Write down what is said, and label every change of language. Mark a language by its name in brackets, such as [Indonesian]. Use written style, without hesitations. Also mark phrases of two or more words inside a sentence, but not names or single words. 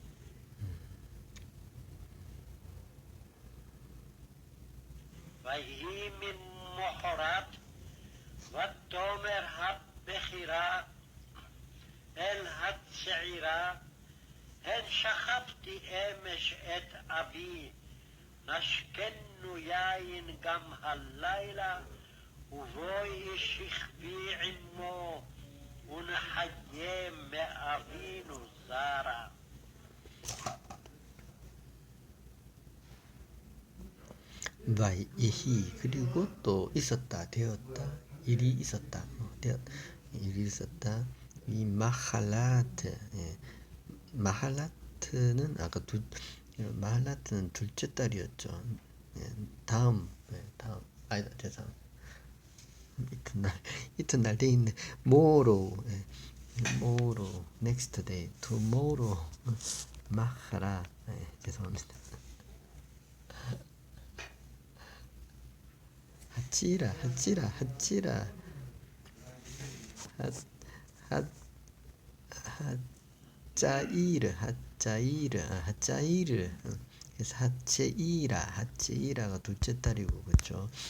[Hebrew] ויהי ממחרת, ותאמר הבכירה אל הצעירה, הן שכבתי אמש את אבי, נשקנו יין גם הלילה, ובואי שכבי עמו, ונחיה מאבינו זרה. [Korean] 와이히 그리고 또 있었다 되었다 일이 있었다 일이 있었다 이 마할라트 마할라트는 아까 마할라트는 둘째 딸이었죠. 다음 아니다 죄송 이튿날 돼 있네 [English] tomorrow tomorrow next day tomorrow [Korean] 마하라 죄송합니다. 하찌라 하짜이르 그래서 하체이라가 둘째 딸이고 그렇죠.